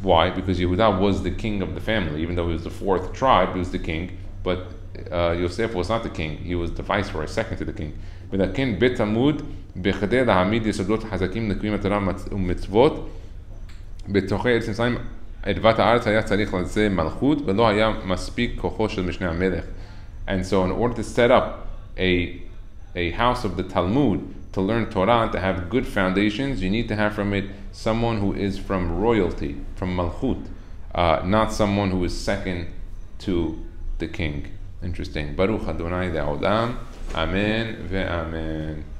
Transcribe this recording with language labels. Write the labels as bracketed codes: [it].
[en] Because Yehuda was the king of the family. Even though he was the 4th tribe, he was the king. but Yosef was not the king. He was the viceroy, second to the king. [he] ולכן בית תלמוד בכדי להעמיד יסודות חזקים לקיום התורה ומצוות בתוכי ארץ מצרים אדוות הארץ היה צריך לזה מלכות ולא היה מספיק כוחו של משנה המלך. [en] And so in order to set up a house of the Talmud, to learn Torah, to have good foundations, you need to have from it someone who is from royalty, from Malchut, not someone who is second to the king. Interesting. [he] Baruch Adonai Le'olam. Amen ve'amen.